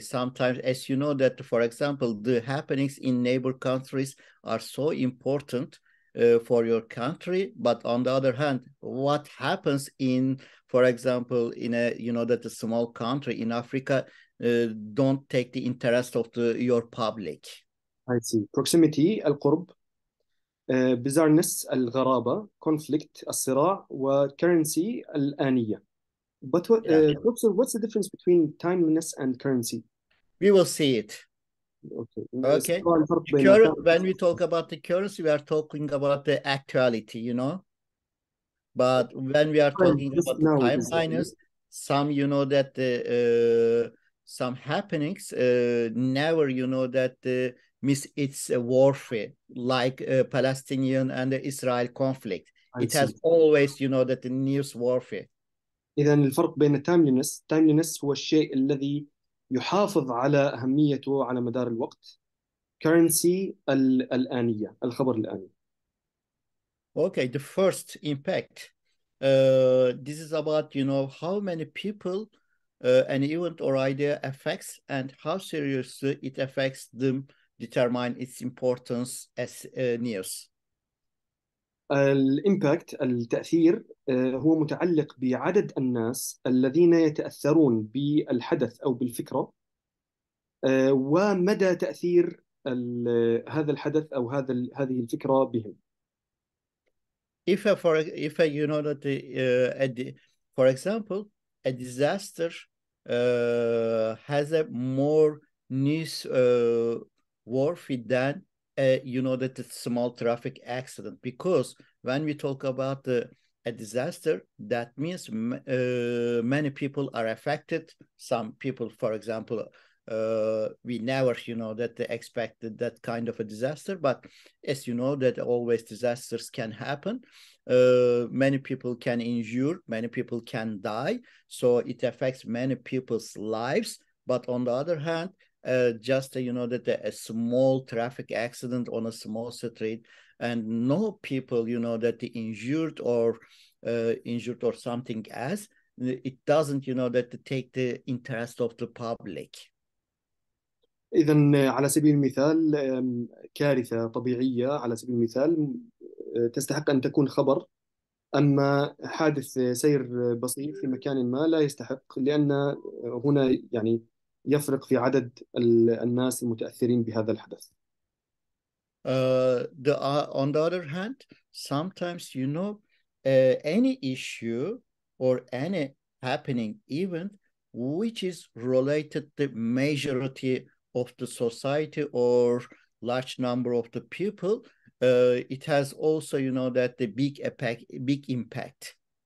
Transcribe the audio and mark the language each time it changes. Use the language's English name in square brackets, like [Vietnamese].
[English] Sometimes, as you know, that for example, the happenings in neighbor countries are so important for your country, but on the other hand, what happens in, for example, in a that a small country in Africa don't take the interest of your public. I see. [Arabic] Proximity القرب، bizarreness الغرابة، conflict الصراع، و currency الآنية. [English] But Professor, what's the difference between timeliness and currency? We will see it. Okay. When we talk about the currency, we are talking about the actuality, But when we are talking about the timelines, some, that some happenings never, that miss its warfare, like Palestinian and the Israel conflict. It has always, that the news warfare. [Arabic] إذا الفرق بين timeliness هو الشيء الذي يحافظ على أهميته على مدار الوقت. currency الآنية، الخبر الآني. [English] Okay, the first impact. This is about, how many people an event or idea affects and how seriously it affects them determine its importance as news. [Arabic] الإمباكت التأثير هو متعلق بعدد الناس الذين يتأثرون بالحدث أو بالفكرة ومدى تأثير هذا الحدث أو هذه الفكرة بهم. [English] If you know that for example, a disaster has a more news worthy than you know that it's small traffic accident, because when we talk about a disaster, that means many people are affected. Some people, for example, we never, you know, that they expected that kind of a disaster, but as you know that always disasters can happen. Many people can injure, many people can die, so it affects many people's lives. But on the other hand, just you know that a small traffic accident on a small street and no people, you know, that injured or something else, it doesn't, you know, that take the interest of the public. [Arabic] إذا على سبيل المثال كارثة طبيعية على سبيل المثال تستحق أن تكون خبر، أما حادث سير بسيط في مكان ما لا يستحق، لأن هنا يعني يفرق في عدد الناس المتأثرين بهذا الحدث. [English] On the other hand, sometimes, you know, any issue or any happening event which is related to the majority of the society or large number of the people, it has also, you know, that the big impact.